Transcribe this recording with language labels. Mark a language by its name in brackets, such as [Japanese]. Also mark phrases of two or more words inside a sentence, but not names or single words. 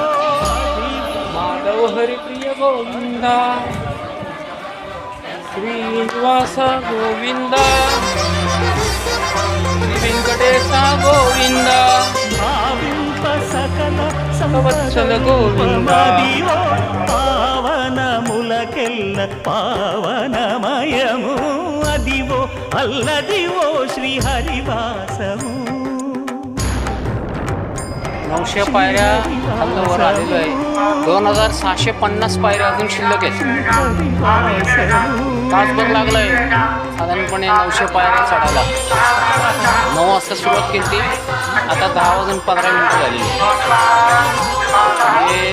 [Telugu] మాధవ హరి ప్రియ గోవింద శ్రీనివాస గోవింద శ్రీ వెంకటేశ గోవింద భావింప సకల వత్సల గోవింద పావనములకెల్ల పావనమయము అదివో అల్లదివో श्रीहरिवासमु [Marathi] 900 पायऱ्या खालवर आलेलो आहे 2650 पायऱ्या अजून शिल्लक आहेत तासभर लागलाय साधारणपणे 900 पायऱ्या चढायला 9 वाजता सुरुवात केली आता 10 वाजून 15 मिनिटं झाली हे